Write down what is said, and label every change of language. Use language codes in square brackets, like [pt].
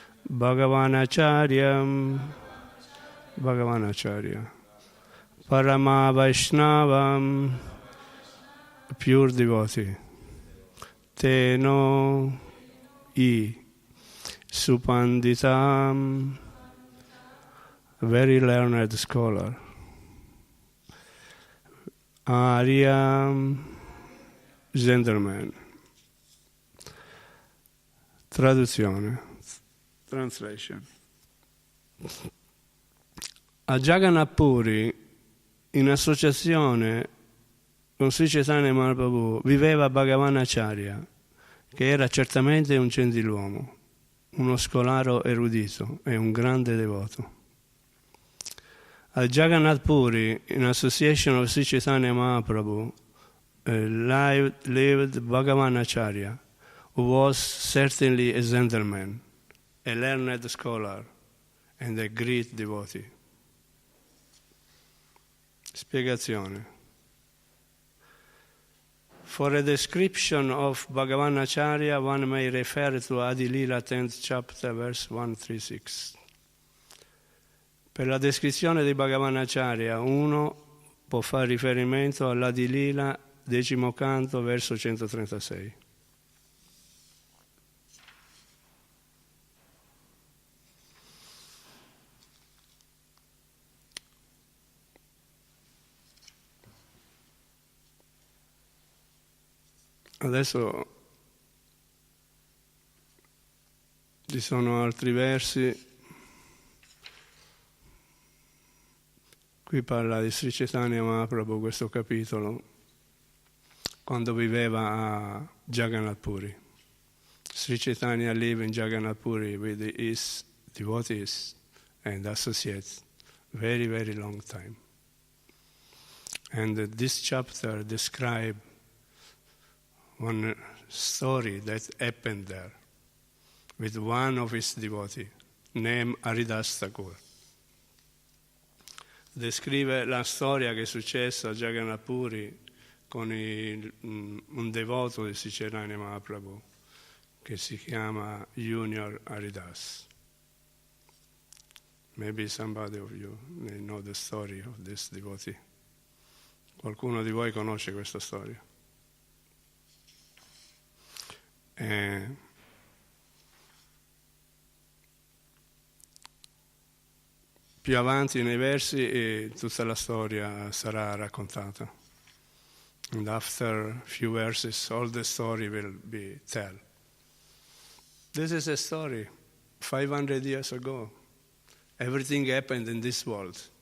[sa] Bhagavanacharyam, Bhagavanacharya, Parama Vaishnavam, [en] pure devotee, [sa] Teno I, Supanditam, [en] very learned scholar, [sa] Aryam, [en] gentleman. [it] Traduzione, [en] translation. [it] A Jagannath Puri, in associazione con Sri Chaitanya Mahaprabhu, viveva Bhagavanacharya, che era certamente un gentiluomo, uno scolaro erudito e un grande devoto. [en] A Jagannath Puri, in association of Sri Chaitanya Mahaprabhu, lived Bhagavanacharya, who was certainly a gentleman, a learned scholar, and a great devotee. [it] Spiegazione. [en] For a description of Bhagavanacharya, one may refer to Adi Lila 10th chapter, verse 136. [it] Per la descrizione di Bhagavanacharya, uno può fare riferimento all'Adi Lila, 10° canto, verso 136. Adesso ci sono altri versi. Qui parla di Sri Chaitanya Mahaprabhu, questo capitolo, quando viveva a Jagannath Puri. [en] Sri Chaitanya lived in Jagannath Puri with his devotees and associates very, very long time. And this chapter describes one story that happened there with one of his devotees named Haridas Thakur. [it] Descrive la storia che è successa a Jagannath Puri con un devoto di Sri Chaitanya Mahaprabhu che si chiama Junior Haridas. [en] Maybe somebody of you may know the story of this devotee. [it] Qualcuno di voi conosce questa storia? Più avanti nei versi tutta la storia sarà raccontata. [en] And after a few verses, all the story will be told. This is a story 500 years ago. Everything happened in this world.